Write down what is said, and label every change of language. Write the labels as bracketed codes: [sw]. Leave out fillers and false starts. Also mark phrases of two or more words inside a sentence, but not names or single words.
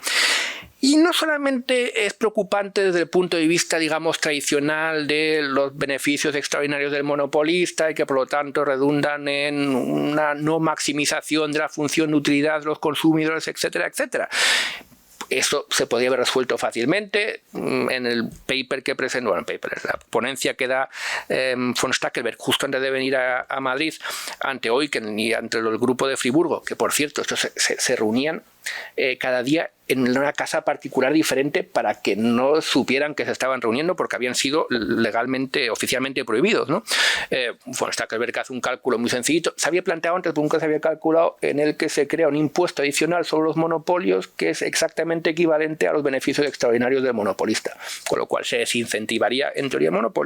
[es] Y no solamente es preocupante desde el punto de vista, digamos, tradicional de los beneficios extraordinarios del monopolista y que por lo tanto redundan en una no maximización de la función de utilidad de los consumidores, etcétera, etcétera. Eso se podría haber resuelto fácilmente en el paper que presentó, bueno, la ponencia que da von Stackelberg justo antes de venir a Madrid ante Eucken y ante el grupo de Friburgo, que por cierto estos se reunían cada día en una casa particular diferente para que no supieran que se estaban reuniendo porque habían sido legalmente, oficialmente prohibidos, ¿no? Bueno, Stackelberg hace un cálculo muy sencillito. Se había planteado antes, nunca se había calculado, en el que se crea un impuesto adicional sobre los monopolios que es exactamente equivalente a los beneficios extraordinarios del monopolista, con lo cual se desincentivaría en teoría el monopolio.